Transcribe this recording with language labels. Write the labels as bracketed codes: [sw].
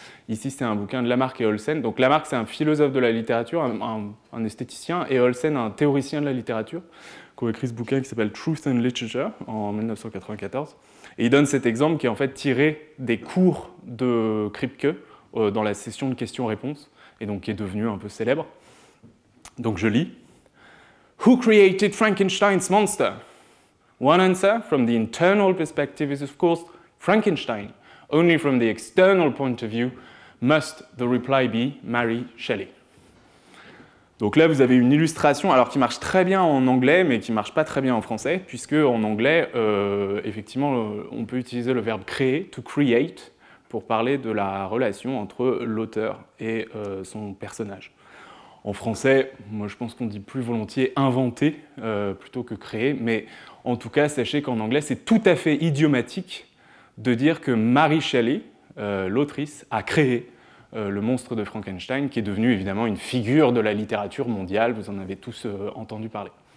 [fr] Ici, c'est un bouquin de Lamarck et Olsen. Donc Lamarck, c'est un philosophe de la littérature, un esthéticien, et Olsen, un théoricien de la littérature, qui a écrit ce bouquin qui s'appelle Truth and Literature en 1994. Et il donne cet exemple qui est en fait tiré des cours de Kripke dans la session de questions-réponses, et donc qui est devenu un peu célèbre. Donc je lis. [en] Who created Frankenstein's monster? One answer from the internal perspective is of course Frankenstein. Only from the external point of view must the reply be Mary Shelley. [fr] Donc là, vous avez une illustration, alors qui marche très bien en anglais, mais qui ne marche pas très bien en français, puisque en anglais, effectivement, on peut utiliser le verbe créer, [en] to create, [fr] pour parler de la relation entre l'auteur et son personnage. En français, moi je pense qu'on dit plus volontiers inventer plutôt que créer, mais en tout cas, sachez qu'en anglais, c'est tout à fait idiomatique de dire que Mary Shelley, l'autrice, a créé le monstre de Frankenstein, qui est devenu évidemment une figure de la littérature mondiale, vous en avez tous entendu parler.